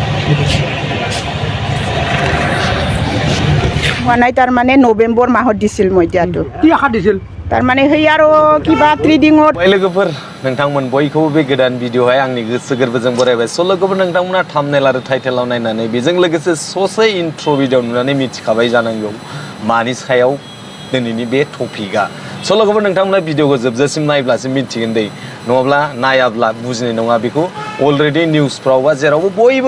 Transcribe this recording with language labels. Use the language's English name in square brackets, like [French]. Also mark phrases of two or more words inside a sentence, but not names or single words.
[Assamese] নাই তার মানে নভেম্বর মাহত দিছিল মই দিয়াটো কি আশা দিছিল তার মানে হেই আরো কিবা ট্রেডিংত [Bodo] लोगोफोर नोंथांमोन बयखौबो बे गोदान भिडिअहाय आंनि गोसो गोरबोजों बरायबाय स' लोगोफोर नोंथांमोना थाम्बनेल आरो टाइटेलाव नायनानै बेजों लोगोसे ससे इन्ट्र' भिडिअ नुनानै मिथिखाबाय जानांगौ मानि सायाव दिनैनि बे टपिकआ स' लोगोफोर नोंथांमोना भिडिअखौ जोबजासिम नायब्लासो मिथिगोन दै नङाब्ला नायाब्ला बुजिनाय नङा बेखौ अलरेडि निउसफ्राव बा जेरावबो बयबो